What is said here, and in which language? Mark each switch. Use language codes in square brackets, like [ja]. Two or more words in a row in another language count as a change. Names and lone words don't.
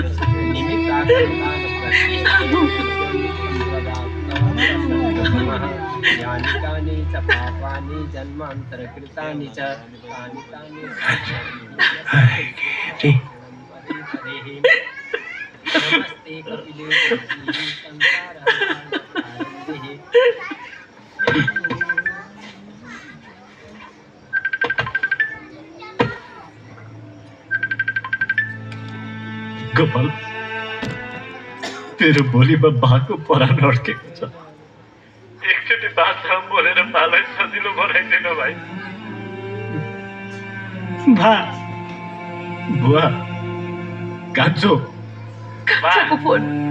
[sa] यानि कानि च पापानि जन्मान्तरकृतानि च तानि तानि नमस्ते कपिले [ne] गोपाल, तेरो भोलिमा बाको परान अड्केको छ। एकचोटि बादशाह बोलेर बालाई सजिलो बनाइदिन भाइ। बा, बुवा, कान्छो, कान्छोको फोन।